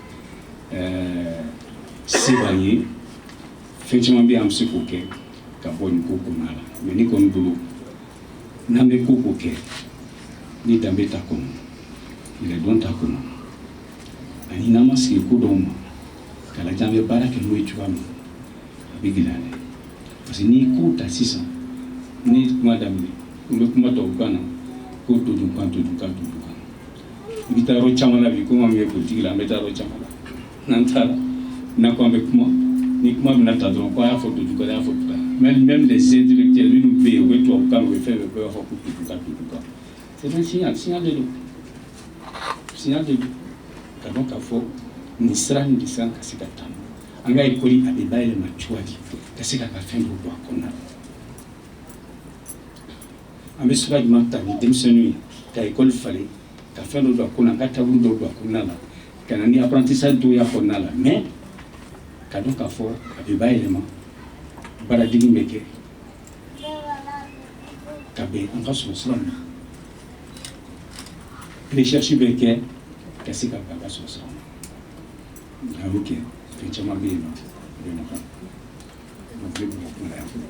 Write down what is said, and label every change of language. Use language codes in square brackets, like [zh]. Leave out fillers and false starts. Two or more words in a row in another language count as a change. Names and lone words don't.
[bm] se b'an ye fɛn caman bɛ yen an bɛ se k'o kɛ ka bɔ nin ko kɔnɔna la mais ne kɔni bolo n'an bɛ ko k'o kɛ ni danbe t'a kɔnɔ yɛrɛdɔn t'a kɔnɔ ani n'an ma sigi ko dɔw ma k'a lajɛ an bɛ baara kɛ n'o ye cogoya min a bɛ gɛlɛya dɛ [fr] parce que [bm] n'i ye ko ta sisan ne ye kuma daminɛ n bɛ kuma tubabukan na ko todunkan i bɛ taa yɔrɔ caman na bi komi an bɛ politique la an bɛ taa yɔrɔ caman na n'an taara n'a ko an bɛ kuma ni kuma bɛna ta dɔrɔn ko a y'a fɔ todunkan a y'a fɔ todunkan [fr] même les intellectuels [bm] minnu bɛ yen u bɛ tubabukan u bɛ fɛn bɛɛ b'a fɔ ko todunkan [fr] c'est un signal de [bm] don ka dɔn k'a fɔ nin sira nin de siran ka se ka taa an ka école a bɛ bayɛlɛma cogoya di ka se ka ka fɛn dɔw don a kɔnɔna la an bɛ sira jumɛn ta ni denmisɛnninw ye ka école falen ka fɛn dɔw don a kɔnɔ an ka taabolo dɔw don a kɔnɔna la ka na ni apprentissage dɔw y'a kɔnɔna la mais ka dɔn k'a fɔ a bɛ bayɛlɛma baaradege bɛ kɛ ka bɛn an ka sɔrɔ sira ma recherche bɛ kɛ ka se ka bɛn an ka sɔrɔ sira ma a y'o kɛ fɛn caman bɛ yen nɔ a bɛ nafa donc ne bɛ bɔ kuma la yan fɔlɔ.